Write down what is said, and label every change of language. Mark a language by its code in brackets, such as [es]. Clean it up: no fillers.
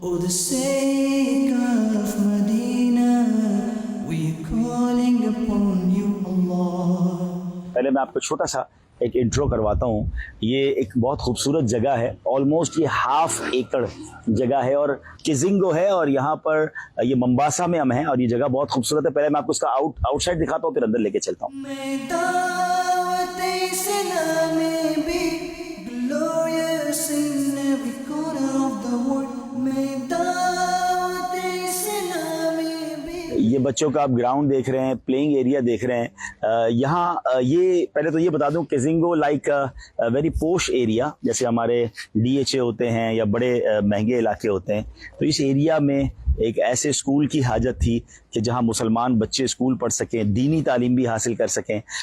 [en] For the sake of Medina, we're calling upon you, Allah. [hi] पहले मैं आपको छोटा सा एक इंट्रो करवाता हूँ। ये एक बहुत खूबसूरत जगह है, ऑलमोस्ट ये 1/2 एकड़ जगह है और किजिंगो है और यहाँ पर ये मंबासा में हम हैं और ये जगह बहुत खूबसूरत है। पहले मैं आपको इसका आउटसाइड दिखाता हूँ, फिर अंदर लेके चलता हूँ। [en] May Dawat Islami be glorious in every corner of the world. May Dawat Islami be। [hi] ये बच्चों का आप ग्राउंड देख रहे हैं, प्लेइंग एरिया देख रहे हैं। यहाँ ये पहले तो ये बता दूं, किजिंगो [en] like very posh area, [hi] जैसे हमारे DHA होते हैं या बड़े महंगे इलाके होते हैं, तो इस एरिया में एक ऐसे स्कूल की हाजत थी कि जहाँ मुसलमान बच्चे स्कूल पढ़ सकें, दीनी तालीम भी हासिल कर सकें।